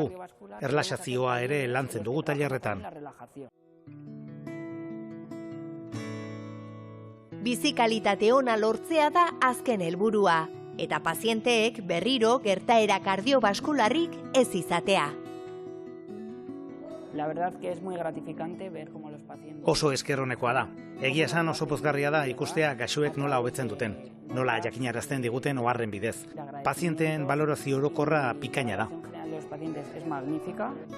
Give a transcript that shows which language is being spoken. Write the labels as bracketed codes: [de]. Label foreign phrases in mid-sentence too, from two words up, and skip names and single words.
[eu] Erlaxazioa ere lantzen dugu tailerretan. Bizikalitate ona lortzea da azken helburua, eta pazienteek berriro gertaera kardiobaskularrik ez izatea. [es] La verdad que es muy gratificante ver cómo los pacientes... [eu] Oso eskerronekoa da. Egia esan oso pozgarria da ikustea gaixoek nola hobetzen duten, nola jakinarazten diguten oharren bidez. Pazienteen balorazio orokorra bikaina da. [es] Los pacientes es magnífica.